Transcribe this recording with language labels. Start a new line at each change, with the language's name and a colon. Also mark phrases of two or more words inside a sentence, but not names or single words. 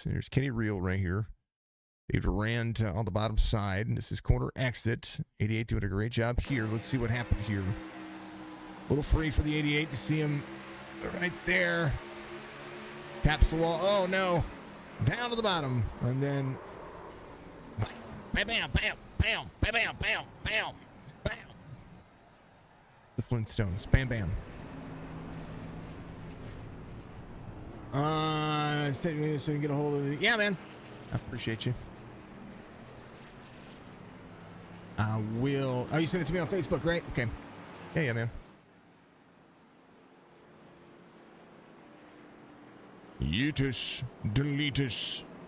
English: There's Kenny Reel right here. Dave Durand on the bottom side. And this is corner exit. 88 doing a great job here. Let's see what happened here. A little free for the 88 to see him right there. Taps the wall. Oh, no. Down to the bottom. And then bam, bam, bam, bam, bam, bam, bam, bam, bam. The Flintstones. Bam, bam. So you can get a hold of it. Yeah, man. I appreciate you. I will. Oh, you sent it to me on Facebook, right? Okay. Yeah, man. Yeetus, deletus.